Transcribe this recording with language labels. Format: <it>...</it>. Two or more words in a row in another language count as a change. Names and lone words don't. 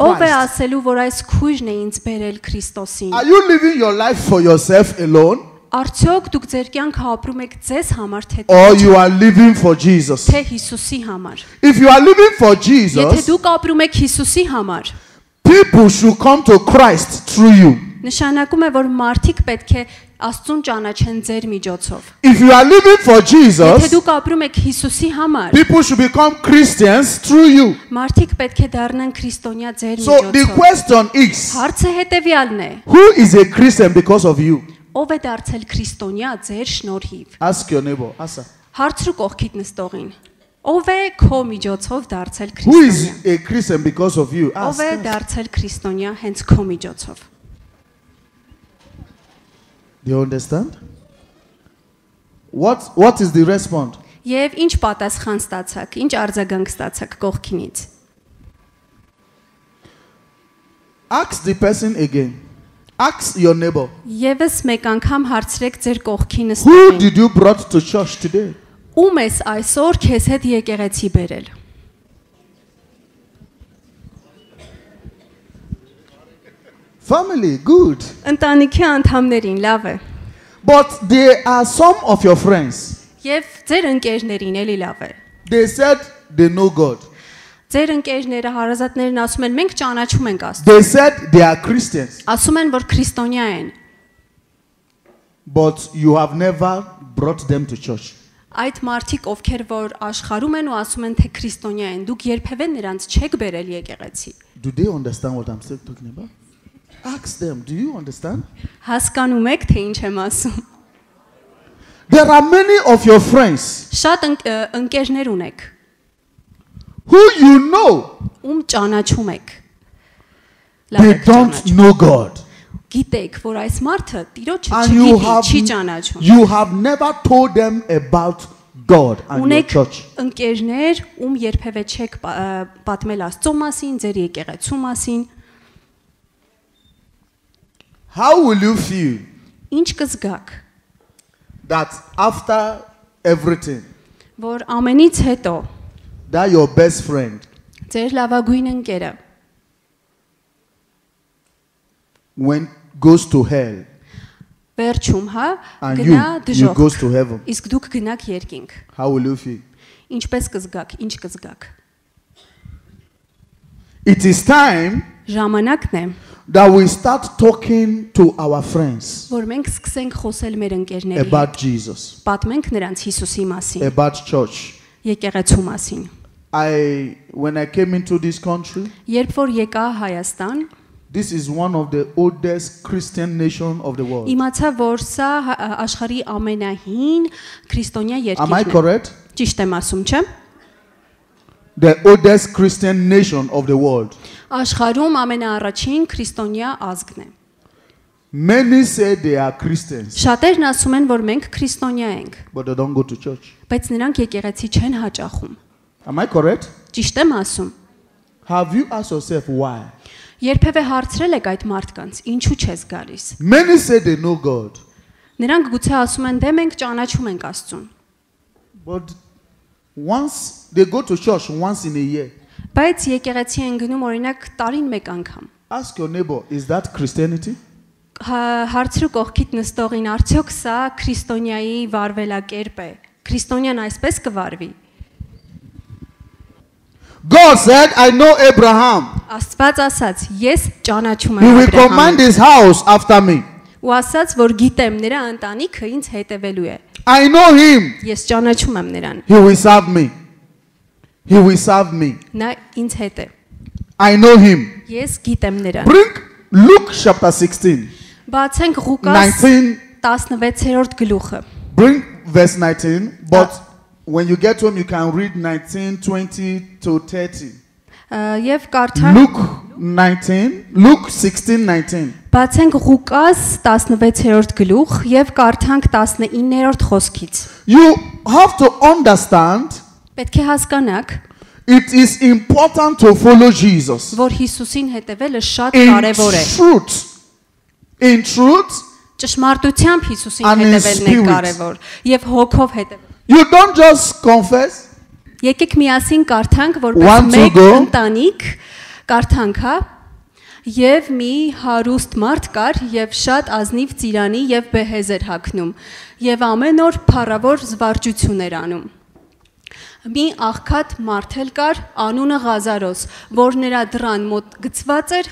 <hy>ով է Christ? ասելու, որ այս քույրն է ինձ բերել Քրիստոսին,</hy> <en>Are you living your life for yourself alone?</en> <hy>արդյոք դուք ձեր կյանքը ապրում եք ձեզ համար, թե</hy> <en>Or you are living for Jesus?</en> <hy>թե Հիսուսի համար,</hy> <en>If you are living for</en> <hy>եթե Jesus, դուք ապրում եք Հիսուսի համար,</hy> <en>people should come to Christ through you.</en> <hy>Նշանակում է, որ մարդիկ պետք է Աստծուն ճանաչեն ձեր միջոցով։</hy> <en>If you are living for</en> <hy>Եթե Jesus, դուք ապրում եք Հիսուսի համար,</hy> <en>people should become Christians through you.</en> <hy>մարդիկ պետք է դառնան քրիստոնյա ձեր</hy> <en>So the</en> <hy>միջոցով։</hy> <en>question is,</en> <hy>Հարցը հետևյալն է.</hy> <en>who is a Christian because of you?</en> <hy>Ով է դարձել քրիստոնյա ձեր շնորհիվ։</hy> <en>Ask your neighbor. Answer.</en> <hy>Հարցրու կողքիդ նստողին։ Ով է քո միջոցով դարձել</hy> <en>Who</en> <hy>քրիստոնյա։</hy> <en>is a Christian because of you?</en> <hy>Ով</hy> <en>Ask.</en> <hy>է դարձել քրիստոնյա հենց քո միջոցով։</hy> <en>Do you understand? What is the response?</en> <hy>Եվ ինչ պատասխան ստացաք, ինչ արձագանք ստացաք կողքինից։</hy> <en>Ask the person again. Ask your neighbor.</en> <hy>Եվս մեկ անգամ հարցրեք ձեր կողքի</hy> <en>Who</en> <hy>նստողին։</hy> <en>did you brought to church today?</en> <hy>Ում ես այսօր քեզ հետ եկեղեցի բերել։</hy> <en>Family, good.</en> <hy>Ընտանիքի անդամներին լավ է։</hy> <en>But there are some of your friends.</en> <hy>Եվ ձեր ընկերներին էլի լավ է։</hy> <en>They said they know God.</en> <hy>Ձեր ընկերները, հարազատներն ասում են մենք ճանաչում ենք Աստծուն։</hy> <en>They said they are Christians.</en> <hy>Ասում են որ քրիստոնյա են։</hy> <en>But you have never brought them to church.</en> <hy>Այդ մարդիկ ովքեր որ աշխարհում են ու ասում են թե քրիստոնյա են, դուք երբևէ նրանց չեք բերել եկեղեցի։</hy> <en>Do they understand what I'm still talking about? Ask them. Do you understand?</en> <hy>Հասկանում եք թե ինչ եմ ասում։</hy> <en>There are many of your friends</en> <hy>Շատ ընկերներ ունեք,</hy> <en>who you know</en> <hy>ում ճանաչում եք։</hy> <en>they</en> <hy>եք</hy> <en>don't</en> <hy>ճանաչում։</hy> <en>know God.</en> <hy>Գիտեք, որ այս մարդը Տիրոջը</hy> <en>And you</en> <hy>չի ճանաչում։</hy> <en>have never told them about God and your</en> <hy>Ունեք</hy> <en>church.</en> <hy>ընկերներ, ում երբևէ չեք պատմել Աստծո մասին, ձեր եկեղեցու մասին։</hy> <en>How will you feel</en> <hy>Ինչ կզգաք,</hy> <en>that after everything,</en> <hy>որ ամենից հետո</hy> <en>that your best friend</en> <hy>ձեր լավագույն ընկերը</hy> <en>goes to hell</en> <hy>վերջում, հա,</hy> <en>and</en> <hy>գնա</hy> <en>you</en> <hy>դժոխք,</hy> <en>goes to heaven?</en> <hy>իսկ դուք գնաք երկինք։</hy> <en>How will you feel?</en> <hy>Ինչպես կզգաք, ինչ կզգաք։</hy> <en>It is time</en> <hy>Ժամանակն է,</hy> <en>that we start talking to our friends</en> <hy>որ մենք սկսենք խոսել մեր ընկերների հետ,</hy> <en>about Jesus,</en> <hy>պատմենք նրանց Հիսուսի մասին,</hy> <en>about church.</en> <hy>եկեղեցու մասին։</hy> <en>When I came into this country,</en> <hy>Երբ որ եկա Հայաստան,</hy> <en>this is one of the oldest Christian nations of the world.</en> <hy>իմացա, որ սա աշխարհի ամենահին քրիստոնյա</hy> <en>Am I</en> <hy>երկիրն է։</hy> <en>correct?</en> <hy>Ճիշտ եմ ասում, չէ՞։</hy> <en>The oldest Christian nation of the world.</en> <hy>Աշխարհում ամենաառաջին քրիստոնյա ազգն է։</hy> <en>Many say they are Christians,</en> <hy>Շատերն ասում են, որ մենք քրիստոնյա ենք,</hy> <en>but they don't go to church.</en> <hy>բայց նրանք եկեղեցի չեն հաճախում։</hy> <en>Am I correct?</en> <hy>Ճիշտ եմ ասում։</hy> <en>Have you asked yourself why?</en> <hy>Երբևէ հարցրել եք այդ մարդկանց, ինչու չես գալիս։</hy> <en>Many say they know God,</en> <hy>Նրանք գուցե ասում են, դե մենք ճանաչում ենք Աստծուն,</hy> <en>but once they go to church once in a year.</en> <hy>բայց եկեղեցի են գնում օրինակ տարին մեկ անգամ։</hy> <en>Ask your neighbor, is that Christianity?</en> <hy>Հարցրու կողքիդ նստողին, արդյոք սա քրիստոնյայի վարվելակերպ է։ Քրիստոնյան այսպես կվարվի։</hy> <en>God said, I know Abraham.</en> <hy>Աստված ասաց, ես ճանաչում</hy> <en>He</en> <hy>եմ</hy> <en>will command</en> <hy>Աբրահամին։</hy> <en>his house after me.</en> <hy>Ու ասաց, որ գիտեմ նրա ընտանիքը ինձ հետևելու է։</hy> <en>I know him.</en> <hy>Ես ճանաչում եմ նրան։</hy> <en>He will serve me. He will serve me.</en> <hy>Նա ինձ հետ է։</hy> <en>I know him.</en> <hy>Ես գիտեմ նրան։</hy> <en>Bring Luke chapter 16.</en> <hy>Բացենք Ղուկաս 19. 16-րդ գլուխը։</hy> <en>Bring verse 19. But when you get home, you can read 19, 20 to 30.</en> <hy>Եվ կարդանք Luke 16, 19. Բացենք Ղուկաս 16-րդ գլուխ եւ կարդանք 19-րդ խոսքից։</hy> <en>You have to understand</en> <hy>Պետք է հասկանաք,</hy> <en>it is important to follow Jesus.</en> <hy>որ Հիսուսին հետևելը շատ</hy> <en>In</en> <hy>կարևոր է։</hy> <en>in truth,</en> <hy>Ճշմարտությամբ Հիսուսին</hy> <en>And in</en> <hy>հետևելն է</hy> <en>spirit.</en> <hy>կարևոր եւ հոգով հետևել։</hy> <en>you don't just confess.</en> <hy>Եկեք միասին կարդանք,</hy> <en>Want</en> <hy>որպես</hy> <en>to</en> <hy>մեկ</hy> <en>go?</en> <hy>ընտանիք կարդանք, հա։ Եվ մի հարուստ մարդ կար եւ շատ ազնիվ ծիրանի եւ բեհեզ էր հագնում եւ ամեն օր փառավոր զվարճություն էր անում։ Մի աղքատ մարդ էլ կար, անունը Ղազարոս, որ նրա դռան մոտ գծված էր խոցերով</hy>